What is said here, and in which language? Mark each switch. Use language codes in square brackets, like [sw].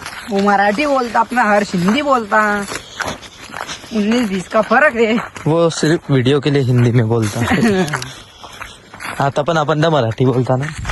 [hi] वो मराठी बोलता, अपना हर्ष हिंदी बोलता. 19-20 का फरक है. वो सिर्फ व्हिडिओ के लिए हिंदी में बोलता. [mr] आता पण आपण तर मराठी बोलता ना.